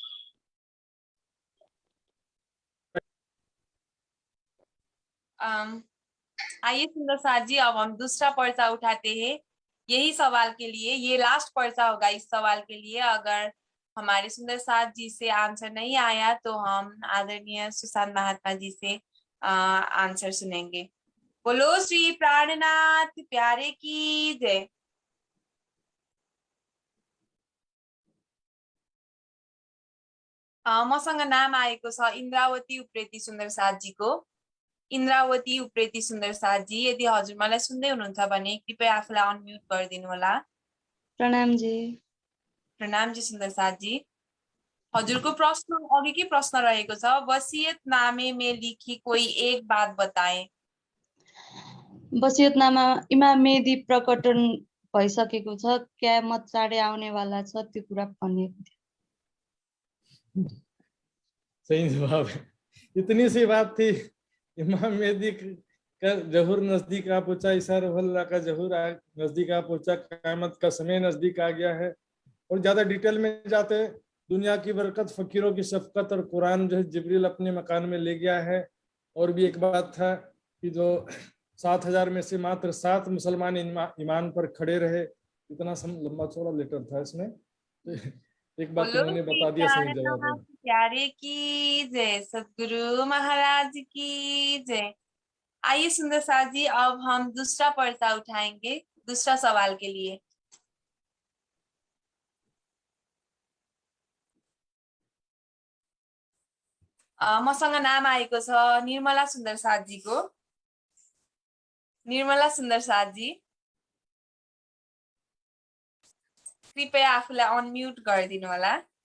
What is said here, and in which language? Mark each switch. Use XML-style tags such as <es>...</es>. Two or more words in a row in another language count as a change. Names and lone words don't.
<hi>आइए सुंदर साथ जी, अब हम दूसरा पर्चा उठाते हैं यही सवाल के लिए। ये लास्ट पर्चा होगा इस सवाल के लिए। अगर हमारे सुंदर साथ जी से आंसर नहीं आया तो हम आदरणीय सुशांत महात्मा जी से आंसर सुनेंगे। बोलो श्री प्राणनाथ प्यारे की जय।</hi> <ne>मसँग नाम आएको छ इन्द्रावती उप्रेती सुन्दर साथ जी को। इन्द्रावती उप्रेती सुन्दर साथ जी, यदि हजुर मलाई सुन्दै हुनुहुन्छ भने कृपया आफूलाई अनम्युट गरिदिनु होला। प्रणाम जी। प्रणाम जी सुन्दर साथ जी। हजुरको प्रश्न अघिकै प्रश्न रहेको छ,</ne> <hi>वसीयतनामे में लिखी कोई एक बात बताए।</hi> <ne>वसीयतनामा इमाम मेहदी प्रकटन भइसकेको छ, क्यामत चाँडै आउनेवाला छ, त्यो कुरा भनिएको थियो।</ne> <hi>सही जवाब है। इतनी सी बात थी, इमाम मेहदी का जहूर नजदीक आ पहुंचा, इशार अल्लाह का जहूर नजदीक आ पहुंचा, क़यामत का समय नजदीक आ गया है। और ज्यादा डिटेल में जाते, दुनिया की बरकत, फकीरों की शफकत और कुरान जो है जिब्रील अपने मकान में ले गया है। और भी एक बात था कि जो 7,000 में से मात्र 7 मुसलमान ईमान पर खड़े रहे। इतना लंबा चौड़ा लेटर था इसमें, तो एक बात उन्होंने बता दिया, सही जवाब है। प्यारे की जय, सदगुरु महाराज की जय। आइए सुंदर साथ जी, अब हम दूसरा पर्चा उठाएंगे दूसरा सवाल के लिए।</hi> <ne>मसँग नाम आएको छ निर्मला सुन्दर साथ जी को। निर्मला सुन्दर साथ जी, कृपया आफूलाई अनम्युट गरिदिनु होला।</ne>